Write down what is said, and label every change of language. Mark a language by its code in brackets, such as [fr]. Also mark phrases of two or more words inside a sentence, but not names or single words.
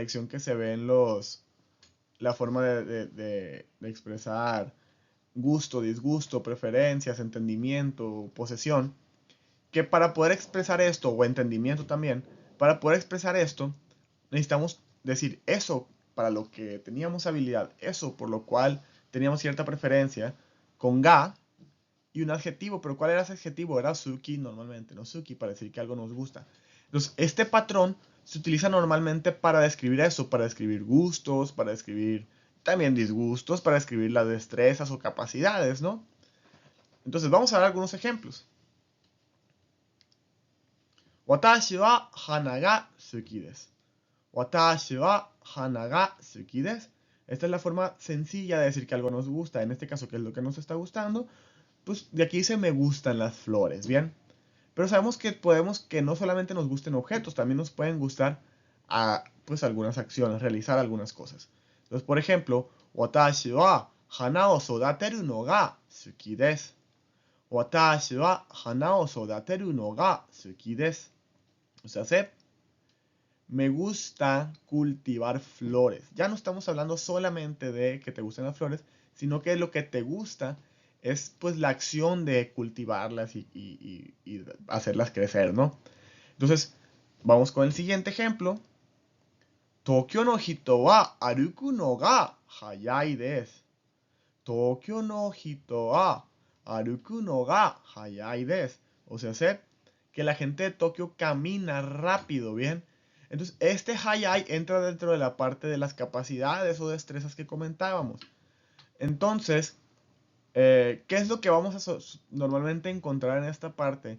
[es] lección que se ve en la forma de expresar gusto, disgusto, preferencias, entendimiento, posesión, que para poder expresar esto, o entendimiento también, para poder expresar esto, necesitamos decir eso para lo que teníamos habilidad, eso por lo cual teníamos cierta preferencia, con ga y un adjetivo, pero ¿cuál era ese adjetivo? Era suki normalmente, ¿no? Suki para decir que algo nos gusta. Entonces, este patrón se utiliza normalmente para describir eso, para describir gustos, para describir también disgustos, para describir las destrezas o capacidades, ¿no? Entonces, vamos a ver algunos ejemplos. [ja] 私は花が好きです. 私は花が好きです. [es] Esta es la forma sencilla de decir que algo nos gusta. En este caso, ¿qué es lo que nos está gustando? Pues de aquí dice me gustan las flores, ¿bien? Pero sabemos que no solamente nos gusten objetos, también nos pueden gustar pues algunas acciones, realizar algunas cosas. Entonces, por ejemplo, [ja] 私は花を育てるのが好きです. 私は花を育てるのが好きです. [es] O sea, me gusta cultivar flores. Ya no estamos hablando solamente de que te gusten las flores, sino que lo que te gusta es pues la acción de cultivarlas y hacerlas crecer, ¿no? Entonces, vamos con el siguiente ejemplo. [ja] 東京の人は歩くのが速いです. 東京の人は歩くのが速いです. [es] O sea, sé que la gente de Tokio camina rápido, ¿bien? Entonces, este hayai entra dentro de la parte de las capacidades o destrezas que comentábamos. Entonces, ¿qué es lo que vamos a normalmente encontrar en esta parte?